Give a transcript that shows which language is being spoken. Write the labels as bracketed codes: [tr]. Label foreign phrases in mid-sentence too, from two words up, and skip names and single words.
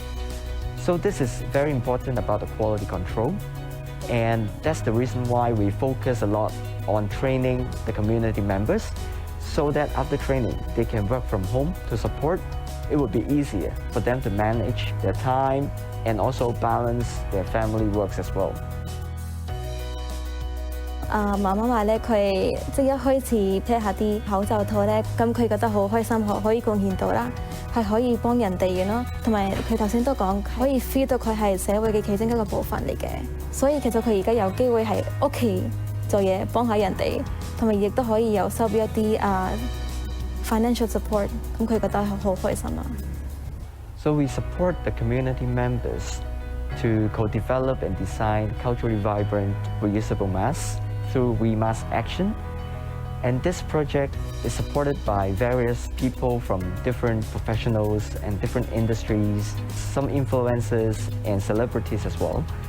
[en] So this is very important about the quality control, and that's the reason why we focus a lot on training the community members so that after training they can work from home to support. It would be easier for them to manage their time and also balance their family works as well. [yue] 媽媽話咧，佢即係一開始睇下啲口罩套咧，咁佢覺得好開心，可以貢獻到啦，係可以幫人哋嘅咯。同埋佢頭先都講，可以 feel 到佢係社會嘅其中一個部分嚟嘅。所以其實佢而家有機會喺屋企做嘢，幫下人哋，同埋亦都可以有收一啲 [en] financial support， [yue] 咁佢覺得好開心啊。 [en] So we support the community members to co-develop and design culturally vibrant reusable masks through We Mask Action. And this project is supported by various people from different professionals and different industries, some influencers and celebrities as well.